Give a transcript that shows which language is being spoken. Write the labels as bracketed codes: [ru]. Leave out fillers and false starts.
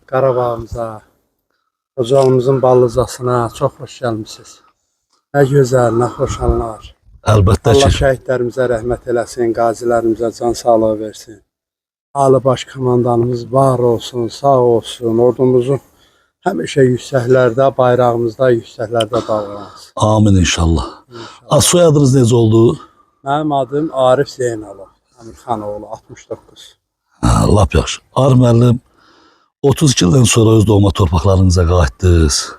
[tr] Qarabağımıza, Xocalımızın Ballıcasına çok hoş gelmişsiniz. Ne güzel, ne hoş anlar. [az] Əlbəttə Allah ki. şəhidlərimizə rəhmət eləsin, qazilərimizə can sağlığı versin. Ali Baş Komandanımız var olsun, sağ olsun. Ordumuzun həmişə yüksəklərdə, bayrağımızda yüksəklərdə dalğalansın. Amin inşallah. Az soyadınız necə oldu? Mənim adım Arif Zeynalov, Əmirxanoğlu, 69. Lap yaxşı. Ar müəllim 32 ildən sonra öz doğma torpaqlarınıza qayıtdınız.